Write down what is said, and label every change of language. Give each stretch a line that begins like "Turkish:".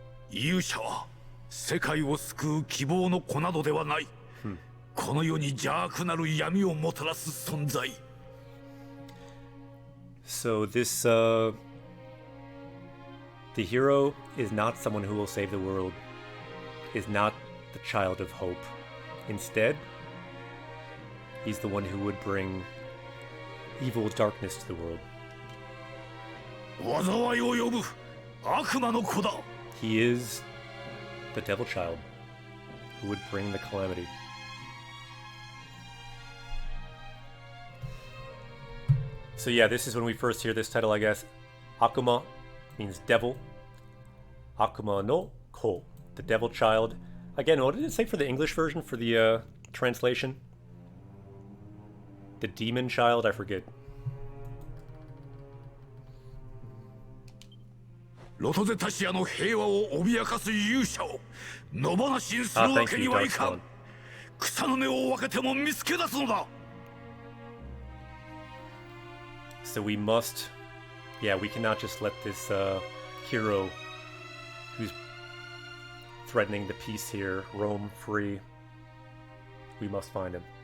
Japanese: Yusha は世界を救う希望の粉などではない。この世に邪悪なる闇をもたらす存在。
English: So this, the hero is not someone who will save the world, is not the child of hope. Instead, he's the one who would bring evil darkness to the world.
Japanese: 災いを呼ぶ悪魔の子だ。
English: He is the devil child who would bring the calamity. So yeah, this is when we first hear this title, I guess. Akuma means devil.
Japanese: Akuma no ko,
English: the devil child. Again, what did it say for the English version, for the translation? The demon child? I forget.
Japanese: ロトゼタシアの平和を脅かす勇者を野放しにするわけにはいかん。草の根を分けても見つけ出すのだ。
English: So we must, yeah, we cannot just let this hero who's threatening the peace here roam free. We must find him.